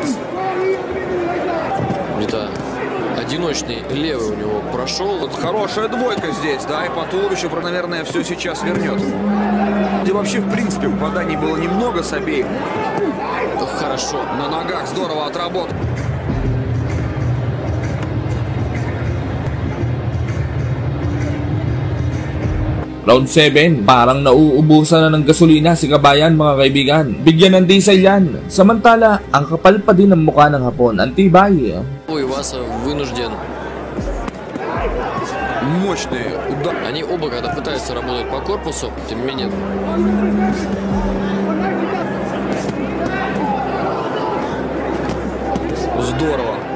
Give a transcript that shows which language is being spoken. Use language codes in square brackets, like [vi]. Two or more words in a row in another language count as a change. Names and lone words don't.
[ru] Это одиночный левый у него прошел. Вот хорошая двойка здесь, да, и по туловищу, наверное, все сейчас вернет. Где вообще, в принципе, попаданий было немного с обеих. Хорошо. На ногах здорово отработал. [tl] Round 7, parang nauubusan na ng gasolina si kabayan mga kaibigan. Bigyan ng diesel yan. Samantala, ang kapal pa din ng mukha ng Hapon. Ang tibay. [ru] Иваса вынужден. Мощный удар. Они оба, когда пытаются работать по корпусу, тем не менее... Здорово.